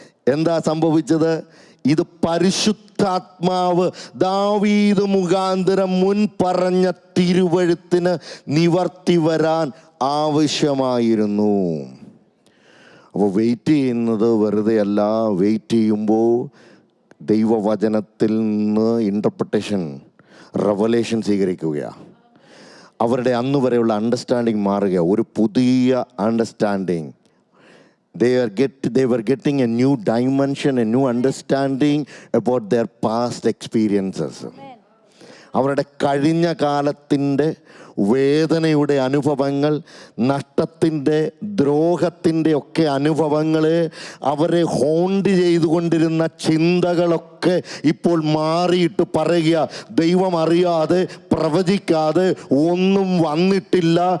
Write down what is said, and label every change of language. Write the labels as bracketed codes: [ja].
[ml] എന്താ സംഭവിച്ചത്? ഇത് പരിശുദ്ധാത്മാവ് ദാവീദ് മുഖാന്തരം മുൻ പറഞ്ഞ തിരുവഴുത്തിന് നിവർത്തി വരാൻ ആവശ്യമായിരുന്നു. അപ്പോൾ വെയിറ്റ് ചെയ്യുന്നത് വെറുതെ അല്ല. വെയിറ്റ് ചെയ്യുമ്പോൾ ദൈവവചനത്തിൽ നിന്ന് ഇൻ്റർപ്രിട്ടേഷൻ, റെവലേഷൻ സ്വീകരിക്കുകയാണ്. അവരുടെ അന്ന് വരെയുള്ള അണ്ടർസ്റ്റാൻഡിങ് മാറുക. ഒരു പുതിയ understanding. [en] They were getting a new dimension, a new understanding about their past experiences. [ml] അവരുടെ കഴിഞ്ഞ കാലത്തിൻ്റെ വേദനയുടെ അനുഭവങ്ങൾ, നഷ്ടത്തിൻ്റെ, ദ്രോഹത്തിൻ്റെ ഒക്കെ അനുഭവങ്ങളെ അവരെ ഹോണ്ട് ചെയ്തുകൊണ്ടിരുന്ന ചിന്തകളൊക്കെ ഇപ്പോൾ മാറിയിട്ട് പറയുക, ദൈവം അറിയാതെ പ്രവചിക്കാതെ ഒന്നും വന്നിട്ടില്ല.